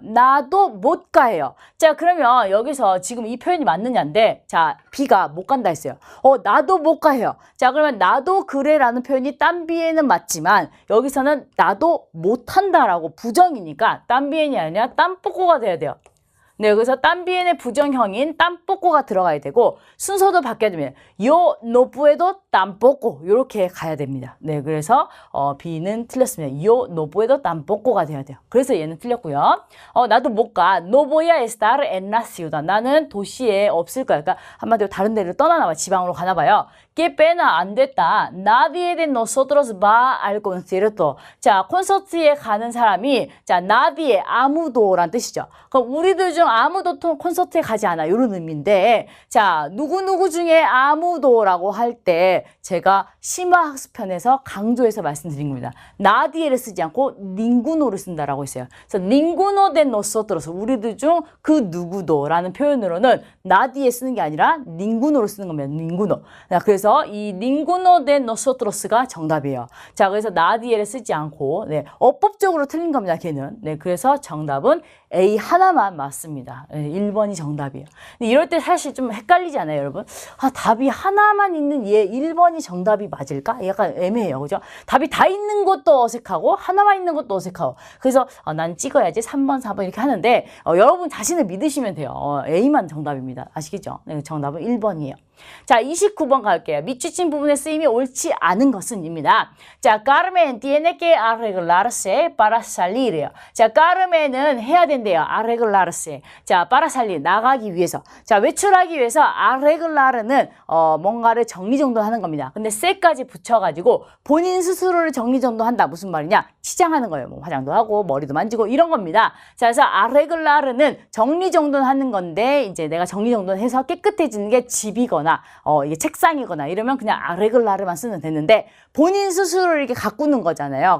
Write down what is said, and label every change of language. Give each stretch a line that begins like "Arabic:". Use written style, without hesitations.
Korean: 나도 못 가요. 자, 그러면 여기서 지금 이 표현이 맞느냐인데 자, B가 못 간다 했어요. 나도 못 가요. 자, 그러면 나도 그래라는 표현이 también은 맞지만 여기서는 나도 못 한다라고 부정이니까 también이 아니라 tampoco가 돼야 돼요. 네, 그래서 también의 부정형인 tampoco가 들어가야 되고 순서도 바뀌어야 됩니다.
Spanish: yo no puedo tampoco
Korean: 이렇게 가야 됩니다. 네, 그래서 B는 틀렸습니다.
Spanish: yo no puedo tampoco가
Korean: 돼야 돼요. 그래서 얘는 틀렸고요. 나도 못 가.
Spanish: no voy a estar en la ciudad.
Korean: 나는 도시에 없을 거야. 그러니까 한마디로 다른 데를 떠나나 봐. 지방으로 가나 봐요.
Spanish: que pena
Korean: 안 됐다.
Spanish: Nadie de nosotros va al concierto.
Korean: 자, 콘서트에 가는 사람이 자, nadie 아무도란 뜻이죠. 그럼 우리들 중 아무도 콘서트에 가지 않아. 이런 의미인데 자, 누구누구 중에 아무도라고 할 때 제가 심화학습편에서 강조해서 말씀드린 겁니다. nadie를 쓰지 않고 ninguno를 쓴다라고 했어요. 그래서
Spanish: ninguno de nosotros
Korean: 우리들 중 그 누구도라는 표현으로는 nadie 쓰는 게 아니라 ninguno로 쓰는 겁니다. ninguno. 그래서 이
Spanish: ninguno de nosotros
Korean: 가 정답이에요. 자, 그래서 nadie를 쓰지 않고 네, 어법적으로 틀린 겁니다. 걔는. 네, 그래서 정답은 A 하나만 맞습니다. 네, 1번이 정답이에요. 이럴 때 사실 좀 헷갈리지 않아요, 여러분? 답이 하나만 있는 얘 1번이 정답이 맞을까? 약간 애매해요. 그죠? 답이 다 있는 것도 어색하고 하나만 있는 것도 어색하고 그래서 난 찍어야지 3번, 4번 이렇게 하는데 여러분 자신을 믿으시면 돼요. A만 정답입니다. 아시겠죠? 네, 정답은 1번이에요. 자, 29번 갈게요. 밑줄친 부분의 쓰임이 옳지 않은 것은입니다.
Spanish: 자, Carmen tiene que arreglarse para salir이에요.
Korean: 자, Carmen은 해야 된대요. arreglarse. 자,
Spanish: para salir
Korean: 나가기 위해서. 자, 외출하기 위해서 arreglar는 뭔가를 정리정돈하는 겁니다. 근데 se까지 붙여가지고 본인 스스로를 정리정돈한다. 무슨 말이냐? 치장하는 거예요. 뭐 화장도 하고 머리도 만지고 이런 겁니다. 자, 그래서 arreglar는 정리정돈하는 건데 이제 내가 정리정돈해서 깨끗해지는 게 집이거나 이게 책상이거나 이러면 그냥 아레글라르만 쓰면 되는데 본인 스스로를 이렇게 가꾸는 거잖아요.